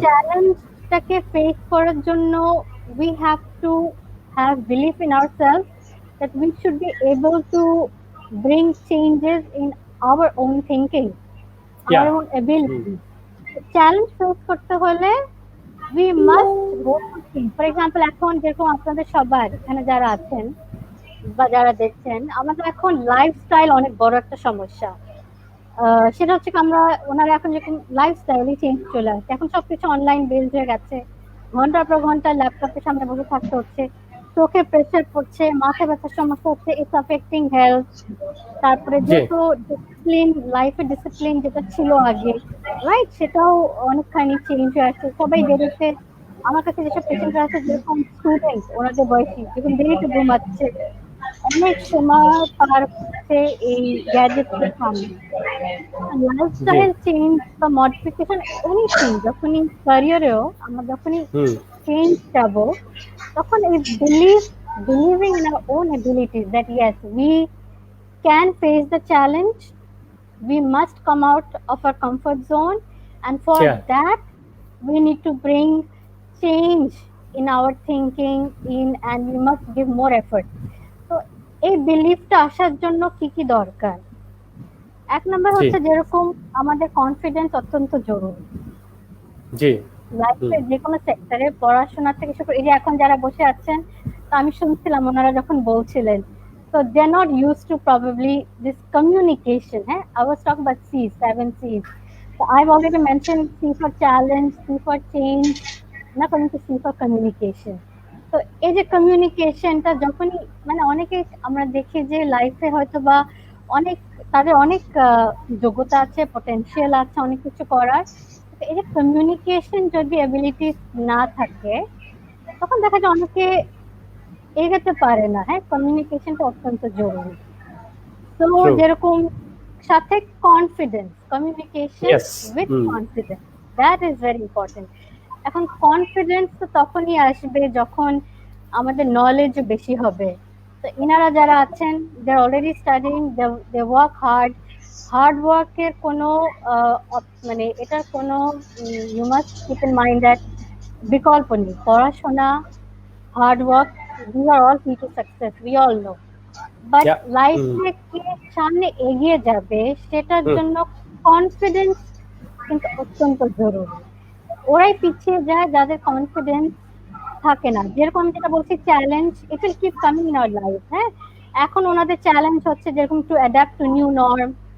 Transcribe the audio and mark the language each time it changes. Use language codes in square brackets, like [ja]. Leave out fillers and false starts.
[bn] চ্যালেঞ্জটাকে face করার জন্য [en] we have to have belief in ourselves that we should be able to bring changes in our own thinking, yeah our own hmm ability. [bn] Challenge face করতে হলে [en] we must go to think. For example, [bn] এখন যেরকম আপনাদের সবার এখানে যারা আছেন বা যারা দেখছেন, আমাদের এখন লাইফস্টাইল অনেক বড় একটা সমস্যা। সেটা হচ্ছে কি, ওনারা এখন যেরকম লাইফস্টাইলই চেঞ্জ চলে আসছে, এখন সবকিছু অনলাইন বেসড হয়ে গেছে, ঘন্টার পর ঘন্টা ল্যাপটপের সামনে বসে থাকতে হচ্ছে, চোখে প্রেসার পড়ছে, মাথা ব্যথার সমস্যা হচ্ছে, [en] It's affecting health. [bn] তারপরে জি যেহেতু ডিসিপ্লিন, লাইফে ডিসিপ্লিন যেটা ছিল আগে, রাইট, সেটাও অনেকখানি চেঞ্জ হয়ে আসছে। সবাই দেরিতে, আমার কাছে যেসব পেশেন্টরা আছে, যেরকম স্টুডেন্ট, ওনাদের বয়সী, যেরকম দেরিতে ঘুমাচ্ছে, অনেক সময় পার হচ্ছে এই গ্যাজেটের সামনে। জি লাইফস্টাইল চেঞ্জ বা মডিফিকেশন, এনিথিং, যখনই ক্যারিয়ারেও আমরা যখনই হুম চেঞ্জ যাব, তখন এই [en] believing in our own abilities, that yes, we can face the challenge, we must come out of our comfort zone, and for yeah that we need to bring change in our thinking in, and we must give more effort. [bn] তো এই বিলিফটা আসার জন্য কি কি দরকার? এক নম্বর জি হচ্ছে, যেরকম আমাদের কনফিডেন্স অত্যন্ত জরুরি জি হুম লাইফে, যে কোনো সেক্টরে, পড়াশোনা থেকে শুরু করে, এই যে এখন যারা বসে আছেন, তো আমি শুনছিলাম ওনারা যখন বলছিলেন, [en] so they're not used to probably this communication. I was talking about C's, 7 C's. So I've already mentioned C for challenge, C for change, now coming to C for communication. [bn] তো এই যে কমিউনিকেশনটা যখনই, মানে অনেকে আমরা দেখি যে লাইফে হয়তো বা অনেক তাদের অনেক যোগ্যতা আছে, পটেনশিয়াল আছে অনেক কিছু করার। এই যে কমিউনিকেশন যদি অ্যাবিলিটি না থাকে, তখন দেখা যায় অনেকে এগোতে পারে না। হ্যাঁ, কমিউনিকেশনটা অত্যন্ত জরুরি। তো [en] True. [bn] যেরকম সাথে confidence, communication [en] Yes. With confidence, that is very important. [bn] এখন কনফিডেন্স তো তখনই আসবে যখন আমাদের নলেজ বেশি হবে। তো ইনারা যারা আছেন, [en] They are already studying, they work hard. [bn] Hard ওয়ার্কের কোনো মানে এটার কোনো [en] you must keep in mind that [bn] বিকল্প নেই। [en] পড়াশোনা, hard work, we are all key to success, we all know. But Yeah. [bn] লাইফে কে সামনে এগিয়ে যাবে সেটার জন্য কনফিডেন্স কিন্তু অত্যন্ত জরুরি। ওরাই পিছিয়ে যায় যাদের কনফিডেন্স থাকে না। যেরকম আমি যেটা বলছি, [en] Challenge it will keep coming in our life. [bn] হ্যাঁ, এখন ওনাদের চ্যালেঞ্জ হচ্ছে যেরকম [en] To adapt to new norm.